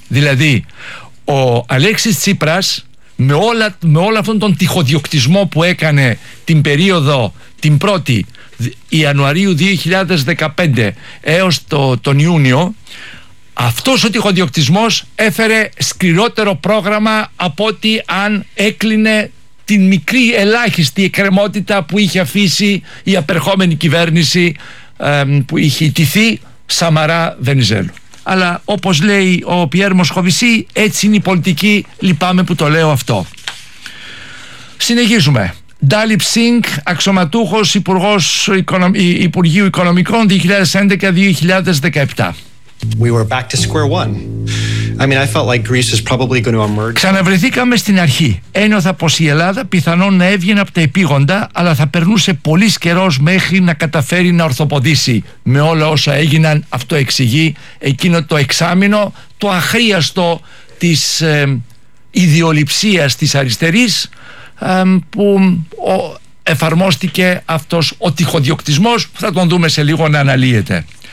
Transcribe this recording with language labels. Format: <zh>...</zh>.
<el>Δηλαδή, ο Αλέξης Τσίπρας, με όλο αυτόν τον τυχοδιοκτισμό που έκανε την περίοδο την 1η Ιανουαρίου 2015 έως τον Ιούνιο, αυτός ο τυχοδιοκτισμός έφερε σκληρότερο πρόγραμμα από ότι αν έκλεινε την μικρή ελάχιστη εκκρεμότητα που είχε αφήσει η απερχόμενη κυβέρνηση που είχε ιτηθεί, Σαμαρά Βενιζέλου. Αλλά όπως λέει ο Πιέρ Μοσκοβισί, έτσι είναι η πολιτική, λυπάμαι που το λέω αυτό. Συνεχίζουμε. Ντάλιπ Σινκ, αξιωματούχος Υπουργείου Οικονομικών 2011-2017.</el> <en>We were back to square one. I mean, I felt like Greece is probably going to emerge.</en> <el>Ξαναβρεθήκαμε στην αρχή. Ένιωθα πως η Ελλάδα πιθανόν να έβγαινε από τα επίγοντα, αλλά θα περνούσε πολύ καιρός μέχρι να καταφέρει να ορθοποδήσει. Με όλα όσα έγιναν, αυτό εξηγεί εκείνο το εξάμηνο, το αχρίαστο της ιδιοληψίας της αριστερής, που εφαρμόστηκε αυτός ο τυχοδιοκτισμός, που θα τον δούμε σε λίγο να αναλύεται.</el>